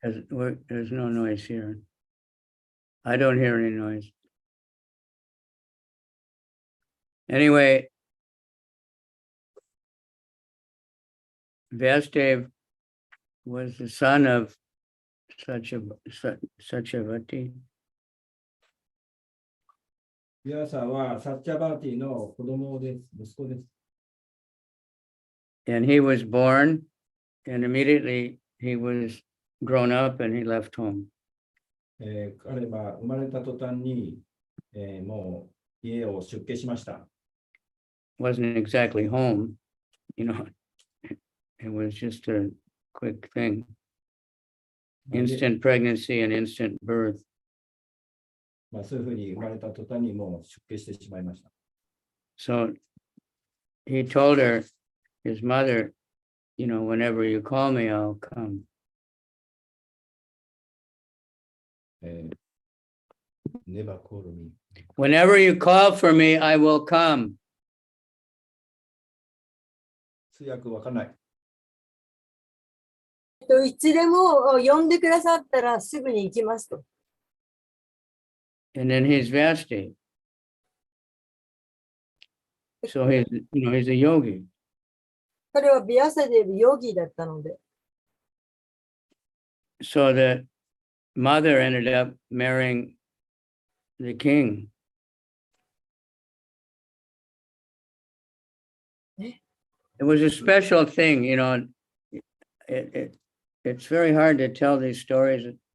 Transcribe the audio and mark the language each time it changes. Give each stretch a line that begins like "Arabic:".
English: Well, there's no noise here. I don't hear any noise. Anyway, Vyasadeva was the son of Satyavati.
Japanese: ビャサはサッチャバーティの子供です。息子です。
English: And he was born, and immediately he was grown up and he left home.
Japanese: 彼は生まれた途端に、もう家を出家しました。
English: Wasn't exactly home, it was just a quick thing. Instant pregnancy and instant birth.
Japanese: そういうふうに生まれた途端にもう出家してしまいました。
English: So he told her, his mother, whenever you call me, I'll come. Never call me. Whenever you call for me, I will come.
Japanese: 通訳わかんない。いつでも呼んでくださったらすぐに行きますと。
English: And then he's Vyasadeva. So he's a yogi.
Japanese: 彼はビアサデーブヨギだったので。
English: So the mother ended up marrying the king. It was a special thing, it's very hard to tell these stories.